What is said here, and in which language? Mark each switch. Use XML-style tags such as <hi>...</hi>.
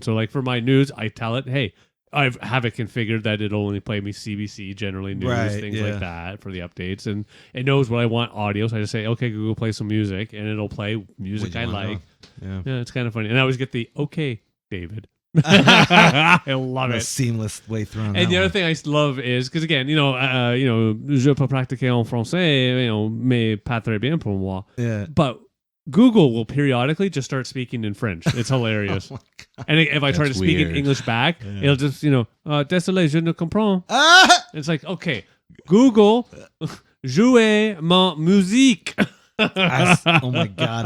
<en>So, like for my news, I tell it, hey, I have it configured that it'll only play me CBC, generally news, Right, things yeah. like that for the updates, and it knows what I want audio. So I just say, okay, Google, play some music, and it'll play music What I you wanna like. Yeah. Yeah, it's kind of funny, and I always get the okay, David. I love A it. seamless way through. And the other thing I love is because again,</en> <fr>je peux pratiquer en français, mais pas très bien pour moi.</fr> <en>Yeah. But Google will periodically just start speaking in French. It's hilarious. Oh my God. And if I try to That's speak in weird. English back, Yeah. it'll just,</en> <fr>désolé, je ne comprends. Ah!</fr> <en>It's like, okay, Google,</en> <fr>jouez ma musique.</fr> <en>Oh my God!</en>